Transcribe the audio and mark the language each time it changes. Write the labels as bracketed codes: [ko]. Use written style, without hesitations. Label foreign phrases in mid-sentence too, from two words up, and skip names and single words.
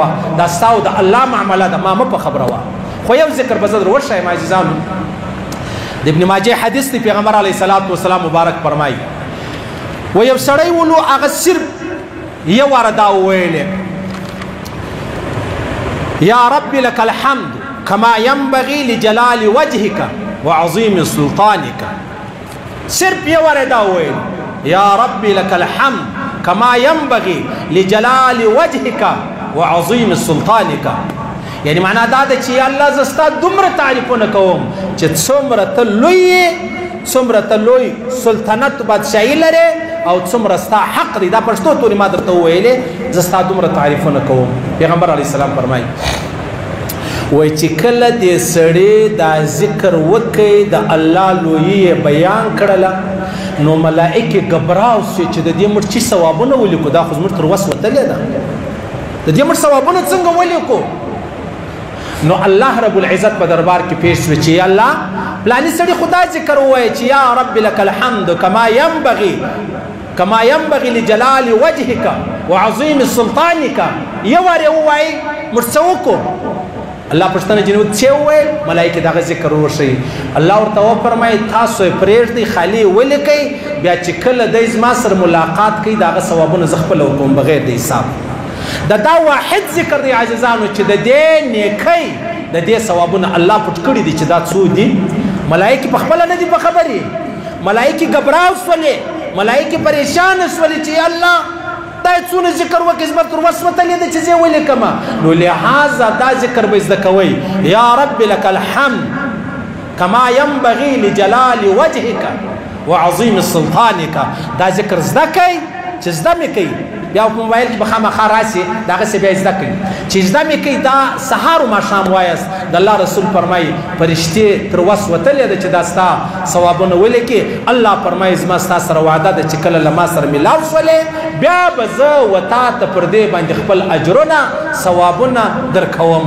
[ps] دا ستا او د الله معامله ده، ما مه په خبره وه. خو یو ذکر به زه در وښیم عزیزانو. د ابن ماجه حدیث دی، پیغمبر [ar] علیه الصلاة والسلام [ps] مبارک فرمایي و یو سړی ولو هغه صرف یو واره دا وویلې [ar] یا رب لك الحمد كما ينبغي لجلال وجهك وعظيم سلطانك. [ps] صرف یو واره دا وویل [ar] یا رب لك الحمد كما ينبغي لجلال وجهك وعظيم سلطانك. [ps] یعنی معنا دا ده چې الله زستا دومره تعریفونه کوم چې څومره ته لوی، څومره ته لوی سلطنت بادشاهي لرې، او څومره ستا حق دی. دا پښتو تورې ما درته وویلې، زستا دومره تعریفونه کوم. پیغمبر [ar] علیه السلام [ps] فرمایي وای چې کله دې سړی دا ذکر وکړي، د الله لویي بیان کړله، نو ملائکې ګبراو سي چې د دې مړ چې ثوابونه ولیکو. دا خو زموږ تر وس وتلې ده، د دې مړ ثوابونه څنګه ولیکو؟ نو الله [ar] رب العزت [ps] په دربار کې پیش شو چې الله پلاني سړي خدا ذکر ووایي چې [ar] یا رب لك الحمد كما ينبغي لجلال وجهك وعظيم سلطانك. [ps] یو واره ووایي مرڅوکو الله پښتنه جنوب چې وویل، ملائکه دغه ذکر وشي. الله ورته وفرمایي تاسو یې پرېږدئ، خالي ولیکئ، بیا چې کله دی زما سره ملاقات کوي دغه ثوابونه زه خپله ورکوم بغیر د حساب. دا واحد ذکر دی عزیزانو چې د دې نیکۍ د دې ثوابونه الله پټ کړي دي. چې دا څو دي؟ ملائکې په خپله نه دي په خبرې، ملائکې ګبراو سولې، ملائکې پریشانه سولې چې الله دا څونه ذکر وکړي، زما تر وس وتلې ده چې زه یې ولیکمه. نو لهذا دا ذکر به زده کوئ [ar] یا رب لك الحمد كما ينبغي لجلال وجهك وعظيم سلطانك. [ps] دا ذکر زده کوئ، چې زده مې کوي بیا په موبایل کې به خامخا راسي، دغسې بیا زده کوي. چې زده مې کوي دا سهار و ماښام وایاست. د الله رسول فرمایي فرشتې تر وس وتلې ده چې دا ستا ثوابونه ولیکي. الله فرمایي زما ستا سره وعده ده چې کله له ما سره میلاو شولې، بیا به زه وتا ته پر دې باندې خپل اجرونه ثوابونه درکوم.